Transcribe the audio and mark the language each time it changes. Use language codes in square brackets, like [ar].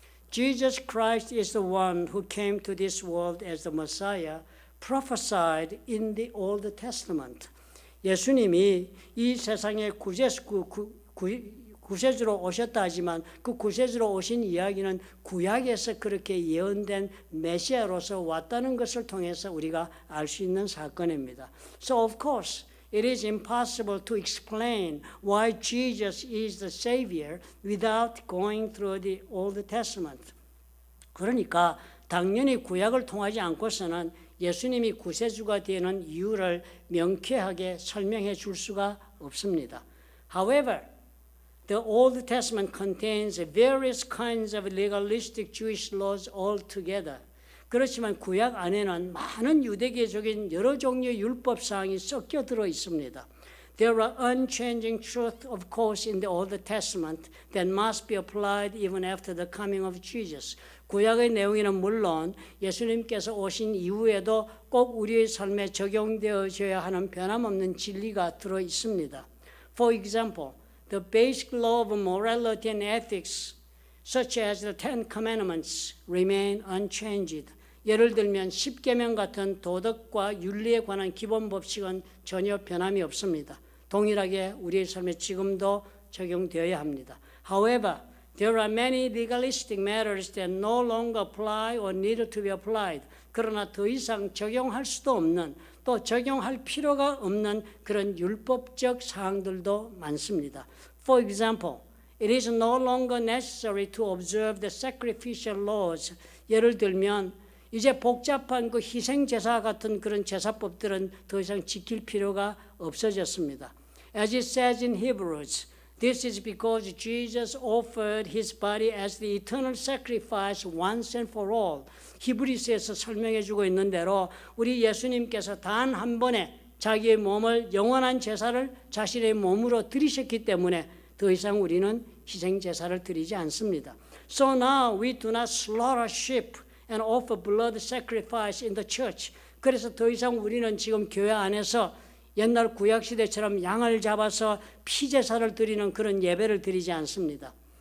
[en] Jesus Christ is the one who came to this world as the Messiah, prophesied in the Old Testament. [ko] 예수님이 이 세상에 구세주로 오셨다 하지만 그 구세주로 오신 이야기는 구약에서 그렇게 예언된 메시아로서 왔다는 것을 통해서 우리가 알 수 있는 사건입니다. [en] So of course, it is impossible to explain why Jesus is the Savior without going through the Old Testament. [ko] 그러니까 당연히 구약을 통하지 않고서는 예수님이 구세주가 되는 이유를 명쾌하게 설명해 줄 수가 없습니다. [en] However, the Old Testament contains various kinds of legalistic Jewish laws altogether. [ko] 그렇지만 구약 안에는 많은 유대교적인 여러 종류의 율법 사항이 섞여 들어 있습니다. [en] There are unchanging truths, of course, in the Old Testament that must be applied even after the coming of Jesus. [ko] 구약의 내용에는 물론 예수님께서 오신 이후에도 꼭 우리의 삶에 적용되어져야 하는 변함없는 진리가 들어 있습니다. [en] For example, the basic law of morality and ethics, such as the Ten Commandments, remain unchanged. [ko] 예를 들면 십계명 같은 도덕과 윤리에 관한 기본 법칙은 전혀 변함이 없습니다. 동일하게 우리의 삶에 지금도 적용되어야 합니다. [en] However, there are many legalistic matters that no longer apply or need to be applied. [ko] 그러나 더 이상 적용할 수도 없는 또 적용할 필요가 없는 그런 율법적 사항들도 많습니다. [en] For example, it is no longer necessary to observe the sacrificial laws. [ko] 예를 들면 이제 복잡한 그 희생제사 같은 그런 제사법들은 더 이상 지킬 필요가 없어졌습니다. [en] As it says in Hebrews, this is because Jesus offered his body as the eternal sacrifice once and for all. [ko] 히브리서에서 설명해 주고 있는 대로 우리 예수님께서 단 한 번에 자기의 몸을 영원한 제사를 자신의 몸으로 드리셨기 때문에 더 이상 우리는 희생제사를 드리지 않습니다. [en] So now we do not slaughter sheep and offer blood sacrifice in the church. [ko] 그래서 더 이상 우리는 지금 교회 안에서 옛날 구약시대처럼 양을 잡아서 피제사를 드리는 그런 예배를 드리지 않습니다.